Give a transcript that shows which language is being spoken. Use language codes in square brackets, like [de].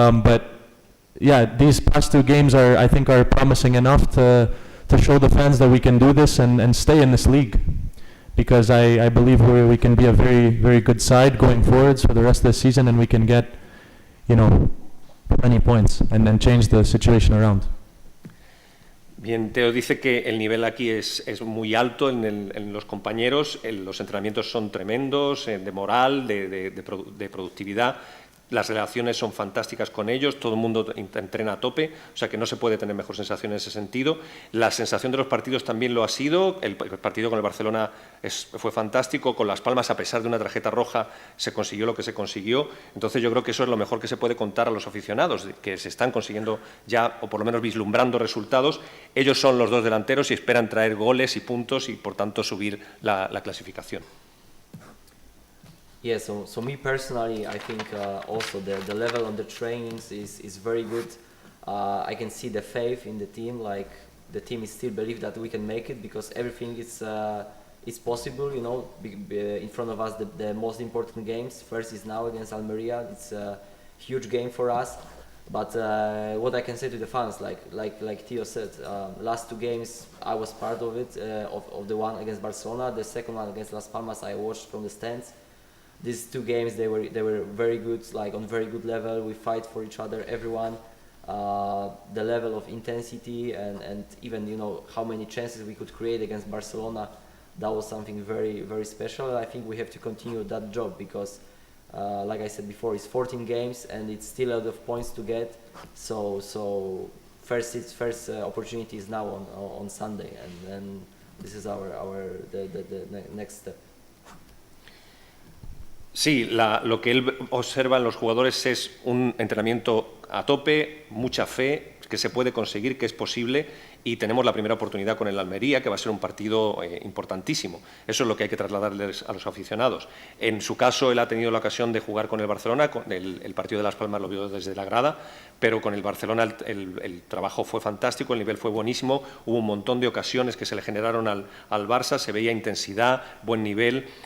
[en] But yeah, these past two games I think are promising enough to show the fans that we can do this and stay in this league. Because I believe we can be a very, very good side going forwards for the rest of the season, and we can get, you know, plenty points and then change the situation around. [es] Bien, Teo dice que el nivel aquí es muy alto en los compañeros, los entrenamientos son tremendos, de moral, de productividad. Las relaciones son fantásticas con ellos, todo el mundo entrena a tope, o sea que no se puede tener mejor sensación en ese sentido. La sensación de los partidos también lo ha sido, el partido con el Barcelona fue fantástico, con Las Palmas, a pesar de una tarjeta roja, se consiguió lo que se consiguió. Entonces yo creo que eso es lo mejor que se puede contar a los aficionados, que se están consiguiendo ya, o por lo menos vislumbrando resultados. Ellos son los dos delanteros y esperan traer goles y puntos y por tanto subir la clasificación. [en] Yeah, so me personally, I think also the level on the trainings is very good. I can see the faith in the team, like the team is still believe that we can make it, because everything is possible, you know, in front of us. The most important games, first is now against Almeria. It's a huge game for us. But what I can say to the fans, like Theo said, last two games I was part of it, of the one against Barcelona, the second one against Las Palmas I watched from the stands. These two games, they were very good, like on very good level. We fight for each other, everyone. The level of intensity and even, you know, how many chances we could create against Barcelona, that was something very, very special. I think we have to continue that job because, like I said before, it's 14 games and it's still a lot of points to get. So first opportunity is now on Sunday, and then this is the next step. [es] Sí, lo que él observa en los jugadores es un entrenamiento a tope, mucha fe, que se puede conseguir, que es posible, y tenemos la primera oportunidad con el Almería, que va a ser un partido importantísimo. Eso es lo que hay que trasladarles a los aficionados. En su caso, él ha tenido la ocasión de jugar con el Barcelona, el partido de Las Palmas lo vio desde la grada, pero con el Barcelona el trabajo fue fantástico, el nivel fue buenísimo, hubo un montón de ocasiones que se le generaron al Barça, se veía intensidad, buen nivel.